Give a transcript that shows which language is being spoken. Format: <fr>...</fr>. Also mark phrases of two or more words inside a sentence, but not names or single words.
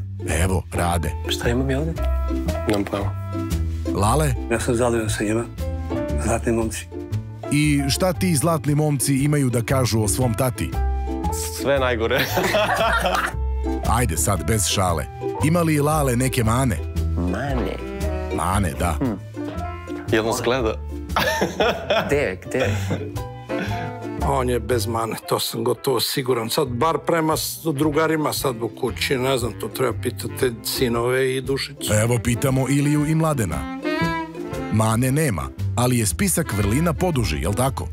<sr>Evo, rade. Šta imam ja ovde? Nemam pravo. Lale? Ja sam zadovoljan sa njima, zlatni momci. I šta ti zlatni momci imaju da kažu o svom tati? Sve najgore. Ajde sad, bez šale. Ima li Lale neke mane? Mane? Mane, da. Jedno se gleda. Gde? On je bez mane, to sam gotovo siguran. Sad, bar prema drugarima sad u kući, ne znam, to treba pitati sinove i Dušicu. Evo pitamo Iliju i Mladena. Mane nema, ali je spisak vrlina poduži, jel tako?</sr>